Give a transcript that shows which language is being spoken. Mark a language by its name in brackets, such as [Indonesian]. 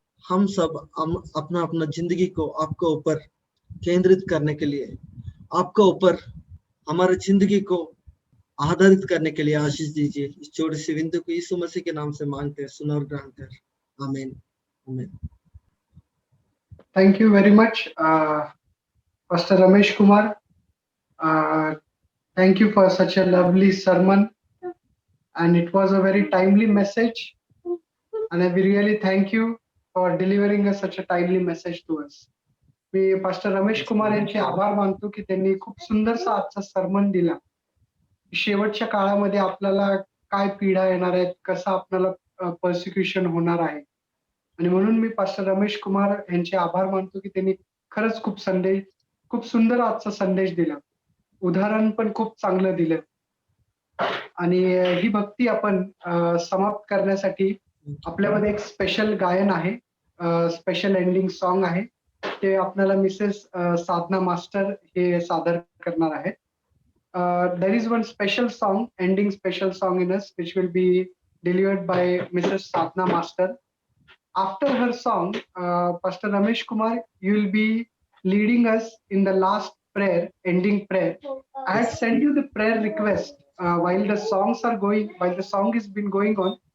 [Hindi] हम सब अपना अपना जिंदगी को आपके ऊपर केंद्रित करने के लिए, आपके ऊपर हमारे जिंदगी को आधारित करने के लिए आशीष दीजिए। इस छोटी सी विनती को यीशु मसीह के नाम से मांगते हैं, सुनो और ग्रहण कर। आमीन आमीन। [English] Thank you very much, Pastor Ramesh Kumar. Thank you for such a lovely sermon, and it was a very timely message. And I really thank you for delivering us such a timely message to us. [Marathi] मी pastor Ramesh Kumar यांचे आभार मानतो की त्यांनी खूप सुंदरसा आजचा सरमन दिला. शेवटच्या काळामध्ये आपल्याला काय पीडा येणार आहेत, कसं आपल्याला पर्सिक्युशन होणार आहे, आणि म्हणून मी पास्टर रमेश कुमार यांचे आभार मानतो की त्यांनी खरंच खूप सुंदर आजचा संदेश दिला. उदाहरण पण खूप चांगलं दिलं. आणि ही भक्ती आपण समाप्त करण्यासाठी आपल्यामध्ये एक स्पेशल गायन आहे, स्पेशल एंडिंग सॉन्ग आहे. ते आपल्याला मिसेस साधना मास्टर हे सादर करणार आहेत. [English] There is one special song, ending special song in us, which will be delivered by Mrs. Sadhna Master. After her song, Pastor Ramesh Kumar, you will be leading us in the last prayer, ending prayer. I had sent you the prayer request while the song has been going on.